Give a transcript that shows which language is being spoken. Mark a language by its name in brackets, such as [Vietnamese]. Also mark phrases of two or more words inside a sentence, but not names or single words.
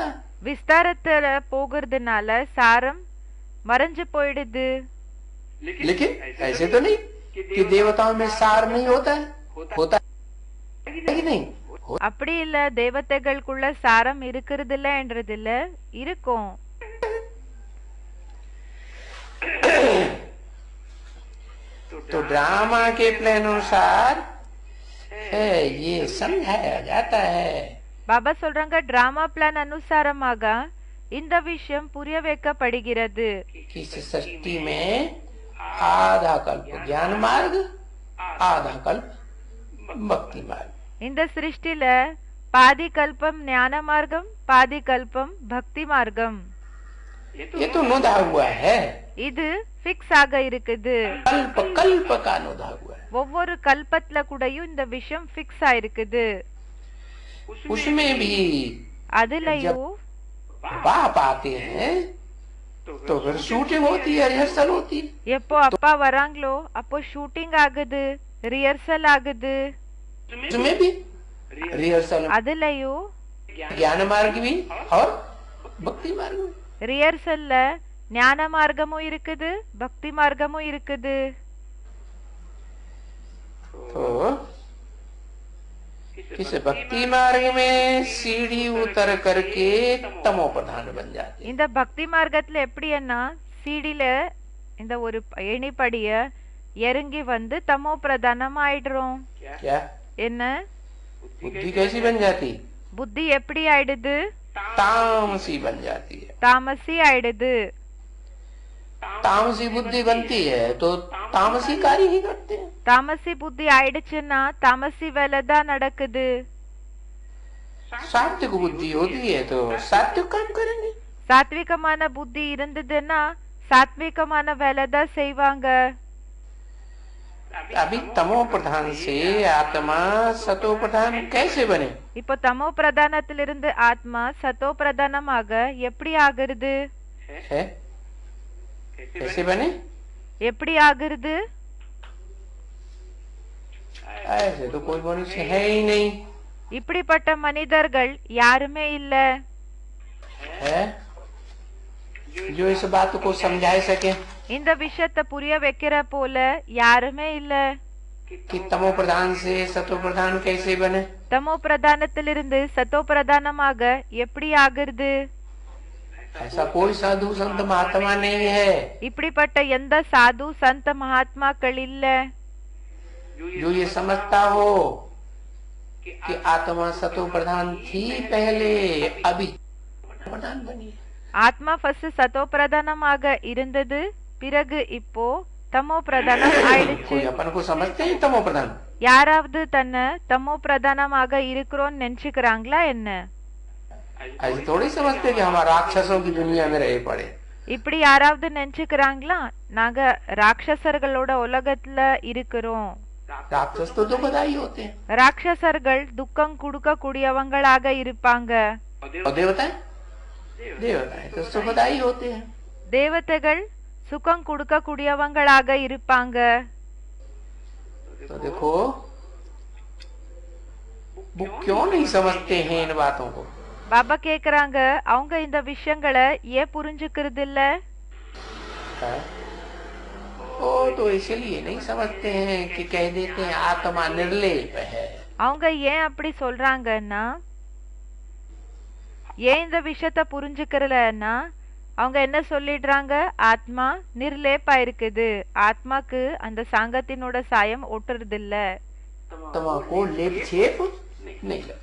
[Tamil] விஸ்தாரத்துல போகிறதுனால சாரம் மறைஞ்சு போயிடுது. [Hindi] लेकिन ऐसे तो नहीं कि देवताओं में सार नहीं होता है, होता है कि नहीं? [Tamil] அப்படி இல்ல, தேவதைகளுக்குள்ள சாரம் இருக்கிறது இல்லன்றது இல்ல, இருக்கும். [Hindi] तो ड्रामा के प्लान अनुसार ये समझाया जाता है। [Tamil] பாபா சொல்றாங்க, [English] drama plan [Tamil] அனுசாரமாக இந்த விஷயம் புரிய வைக்கப்படுகிறது. [Hindi] कि इस सृष्टि में आधा कल्प ज्ञान मार्ग, आधा कल्प भक्ति मार्ग। [Tamil] இந்த சிருஷ்டில பாதி கல்பம் ஞான மார்க்கம், பாதி கல்பம் பக்தி மார்க்கம். [Hindi] ये तो नुदा हुआ है, [Tamil] இது பிக்ஸ் ஆக இருக்குது. [Hindi] कल्प कल्प का नुदा हुआ है। [Tamil] ஒவ்வொரு கல்பத்துல கூடயும் இந்த விஷயம் பிக்ஸ் ஆயிருக்குது. [Hindi] उसमें भी [Tamil] அதுலயும் [Hindi] बाप आते हैं तो फिर शूटिंग होती है, रिहर्सल होती है। [Tamil] எப்போ அப்பா வராங்களோ அப்போ ஷூட்டிங் ஆகுது, ரிஹர்சல் ஆகுது. [Hindi] उसमें भी रिहर्सल, [Tamil] அதுலயும் [Hindi] ज्ञान मार्ग भी और भक्ति मार्ग भी। [Tamil] ரிஹர்சல்ல ஞான மார்க்கமும் இருக்குது, பக்தி மார்க்கமும் இருக்குது. [Hindi] तो इस भक्ति मार्ग में सीढ़ी उतर करके तमो प्रधान बन जाते हैं। [Tamil] இந்த பக்தி மார்க்கத்துல எப்படின்னா சீடில இந்த ஒரு ஏணிப்படிய இறங்கி வந்து தமோ பிரதானம் ஆயிடுறோம். [Hindi] क्या [Tamil] என்ன [Hindi] बुद्धि कैसी बन जाती? [Tamil] புத்தி எப்படி ஆயிடுது? [Hindi] तामसी बन जाती है। [Tamil] தாமசி ஆயிடுது. [Hindi] तामसी बुद्धि बनती है तो तामसी कार्य ही करते हैं। [Tamil] தாமசி புத்தி ஆயிடுச்சுன்னா தாமசி வேலை தான் நடக்குது. [Hindi] सात्विक बुद्धि होती है तो सात्विक काम करेंगे। [Tamil] சாத்விகமான புத்தி இருந்ததுன்னா சாத்விகமான வேலை தான் செய்வாங்க. [Hindi] अभी तमो प्रधान से आत्मा सतो प्रधान कैसे बने? [Tamil] இப்போ தமோ பிரதானத்திலிருந்து ஆத்மா சத்தோ பிரதானமாக எப்படி ஆகிறது? [Hindi] है कैसे बने? [Tamil] எப்படி ஆகிறது? [Hindi] ऐसे तो कोई मनुष्य है ही नहीं। [Tamil] இப்படிப்பட்ட மனிதர்கள் யாருமே இல்ல. [Hindi] है जो इस बात को समझा सके [Tamil] இந்த விஷயத்தை புரிய வைக்கிற போல யாருமே இல்ல. [Hindi] कि तमो प्रधान से सतो प्रधान कैसे बने? [Tamil] தமோ பிரதானத்திலிருந்து சத்தோ பிரதானமாக எப்படி ஆகிறது? [Hindi] ऐसा कोई साधु संत महात्मा नहीं है [Tamil] இப்படிப்பட்ட எந்த சாது சந்த மகாத்மாக்கள் இல்ல [Hindi] जो ये समझता हो कि आत्मा सतो प्रधान थी पहले, अभी प्रधान बनी। [Tamil] ஆத்மா ஃபர்ஸ்ட் சதோ பிரதானமாக இருந்தது, பிறகு இப்போ தமோ பிரதானம் ஆயிடுச்சு. [Hindi] कोई अपन को समझते हैं तमो प्रधान? [Tamil] யாராவது தன்னை தமோ பிரதானமாக இருக்கிறோம்னு நினைச்சுக்கிறாங்களா என்ன? [Hindi] ऐसे थोड़ी समझते कि हम राक्षसों की दुनिया में रहे पड़े। [Tamil] இப்படி யாராவது நினைச்சுக்கிறாங்களா நாங்க ராட்சசர்களோட உலகத்துல இருக்கிறோம்? [Hindi] राक्षस तो दुखदाई होते हैं। [Tamil] ராட்சசர்கள் துக்கம் கொடுக்க கூடியவங்களாக இருப்பாங்க. [Hindi] और देवताएं देवताएं तो सुखदाई होते हैं। [Tamil] தேவதைகள் சுகம் கொடுக்க கூடியவங்களாக இருப்பாங்க. [Hindi] तो देखो वो क्यों नहीं समझते हैं इन बातों को? [Tamil] பாபா கேக்குறாங்க, அவங்க இந்த விஷயங்களை ஏன் புரிஞ்சுக்கிறது இல்ல? [Hindi] वो तो इसलिए नहीं समझते हैं कि कह देते हैं आत्मा निर्लेप है। [Tamil] அவங்க ஏன் அப்படி சொல்றாங்கன்னா, ஏன் இந்த விஷயத்த புரிஞ்சுக்கிறலன்னா, அவங்க என்ன சொல்லிடுறாங்க, ஆத்மா நிர்லேப்பா இருக்குது, ஆத்மாக்கு அந்த சாங்கத்தினோட சாயம் ஒட்டுறது இல்ல. [Hindi] आत्मा को लेप छेप नहीं लगा।